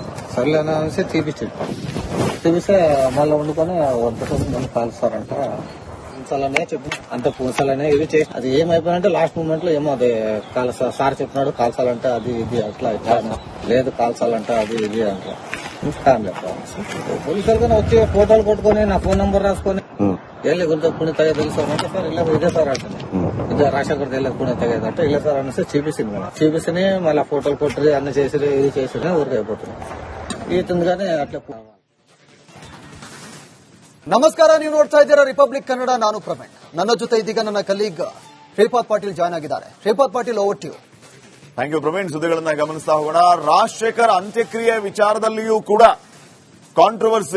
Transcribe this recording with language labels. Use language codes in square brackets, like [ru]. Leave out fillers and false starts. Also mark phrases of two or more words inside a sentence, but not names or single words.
[te] సర్లేనా అనేసి తీపిస్తే మళ్ళీ వండుకొని వండుకొని కాల్స్తారంట. పూసాలనే చెప్పి అంత పూసాలనే ఇది చేసి అది ఏమైపోయినంటే [en] last moment [te] లో ఏమో అది సార్ చెప్పినాడు కాల్చాలంటే అది ఇది అట్లా ఇట్లా, లేదు కాల్చాలంటే అది ఇది అంట. ఫ్యామిలీ పోలీసులు వచ్చి ఫోటోలు కొట్టుకొని నా ఫోన్ నంబర్ రాసుకొని [kn] ಎಲ್ಲಿ ಗುಂತ ಕುಣಿ ತೆಗೆದಿಲ್ಲ ಸರ್ ಅಂತ. ಸರ್ ಇಲ್ಲ ಇದೆ ಸರ್ ಅಂತಾನೆ, ಇದು ರಾಜಶೇಖರ್ ಎಲ್ಲ ಕುಣಿ ತೆಗೆದಂటే ಇಲ್ಲ [te] సార్ అనేసి చూపిస్తుంది. మళ్ళీ ఫోటోలు కొట్టి అన్ని చేసి ఇది చేసి ఊరికి అయిపోతున్నాయి. ఈతందుగానే అట్లా. [kn] ನಮಸ್ಕಾರ, ನೀವು ನೋಡ್ತಾ ಇದ್ದೀರಾ ರಿಪಬ್ಲಿಕ್ ಕನ್ನಡ. ನಾನು ಪ್ರವೀಣ್. ನನ್ನ ಜೊತೆ ಇದೀಗ ನನ್ನ ಕಲೀಗ್ ಶ್ರೀಪಾದ್ ಪಾಟೀಲ್ ಜಾಯ್ನ್ ಆಗಿದ್ದಾರೆ. ಶ್ರೀಪಾದ್ ಪಾಟೀಲ್, [en] over to you. thank you [kn] ಪ್ರವೀಣ್. ಸುದ್ದಿಗಳನ್ನ ಗಮನಿಸ್ತಾ ಹೋಗೋಣ. ರಾಜಶೇಖರ್ ಅಂತ್ಯಕ್ರಿಯೆ ವಿಚಾರದಲ್ಲಿಯೂ ಕೂಡ ಕಾಂಟ್ರವರ್ಸಿ.